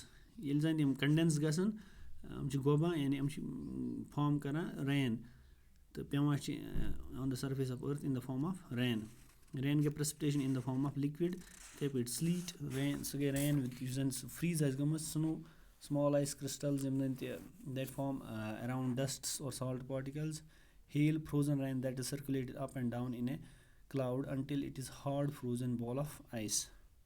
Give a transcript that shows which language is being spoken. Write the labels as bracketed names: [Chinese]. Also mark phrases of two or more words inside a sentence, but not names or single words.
[Kashmiri] ییٚلہِ زَن یِم کَنڈٮ۪نٕس گژھن یِم چھِ گۄبان یعنی یِم چھِ فارم کَران رین تہٕ پٮ۪وان چھِ [English] on the surface of earth in the form of rain. [Kashmiri] رین گٔے [English] precipitation in the form of liquid. [Kashmiri] یِتھَے پٲٹھۍ [English] sleet rain [Kashmiri] سُہ گٔے [English] rain with [Kashmiri] یُس زَن سُہ فرٛیٖز آسہِ گٔمٕژ [English] snow small ice crystals [Kashmiri] یِم زَن تہِ [English] that form around dusts or salt particles. hail frozen rain that is circulated up and down in a cloud until it is hard frozen ball of ice.